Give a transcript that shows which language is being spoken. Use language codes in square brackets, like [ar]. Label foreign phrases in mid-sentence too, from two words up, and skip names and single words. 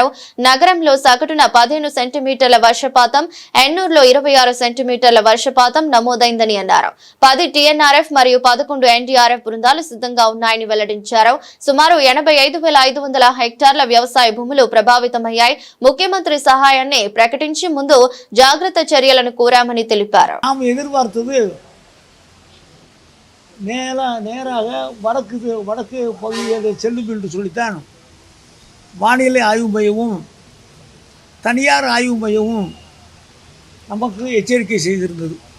[te] నగరంలో సగటున 15 సెంటీమీటర్ల వర్షపాతం, ఎన్నూరులో 26 సెంటీమీటర్ల వర్షపాతం నమోదైందని అన్నారు. 10 టీఎన్ఆర్ఎఫ్ మరియు 11 ఎన్డీఆర్ఎఫ్ బృందాలు సిద్ధంగా ఉన్నాయని వెల్లడించారు. సుమారు 85,500 హెక్టార్ల వ్యవసాయ భూములు ప్రభావితమయ్యాయి. ముఖ్యమంత్రి సహాయాన్ని ప్రకటించి ముందు జాగ్రత్త చర్యలను కోరామని తెలిపారు. [ta] நேராக வடக்கு பகுதியில் செல்லும் என்று சொல்லித்தான் வானிலை ஆய்வு மையமும் தனியார் ஆய்வு மையமும் நமக்கு எச்சரிக்கை செய்திருந்தது.